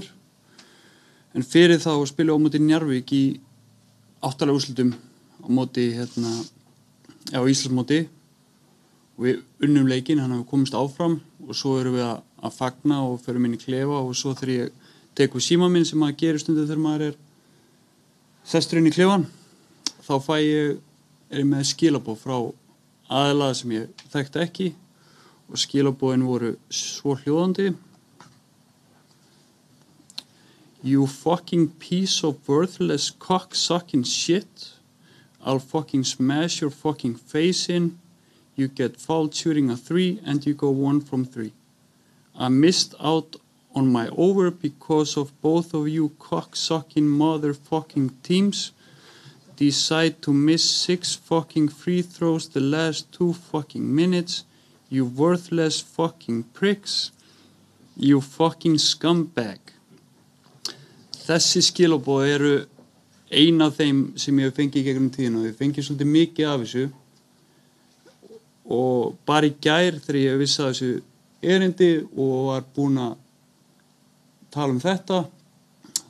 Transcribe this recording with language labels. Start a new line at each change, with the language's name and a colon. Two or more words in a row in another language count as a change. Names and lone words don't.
Icelandic: En fyrir þá spila ég á móti Njarðvík í 8 úrslitum á móti á Íslandsmóti og við unnum leikinn, hann hefur komist áfram og svo erum við að fagna og förum inn í klefa og svo þegar ég tek við síma minn sem maður gerir stundum þegar maður sestur inn í klefan þá er ég með skilaboð frá aðila sem ég þekkti ekki og skilaboðin voru svo hljóðandi.
English: You fucking piece of worthless cock-sucking shit. I'll fucking smash your fucking face in. You get fouled shooting a 3 and you go 1 from 3. I missed out on my over because of both of you cock-sucking motherfucking teams decide to miss 6 fucking free throws the last 2 fucking minutes. You worthless fucking pricks. You fucking scumbag.
Icelandic: Þessi skilaboð eru ein af þeim sem ég hef fengið í gegnum tíðina og ég fengið svolítið mikið af þessu og bara í gær þegar ég vissi að þessu erindi og var búinn að tala þetta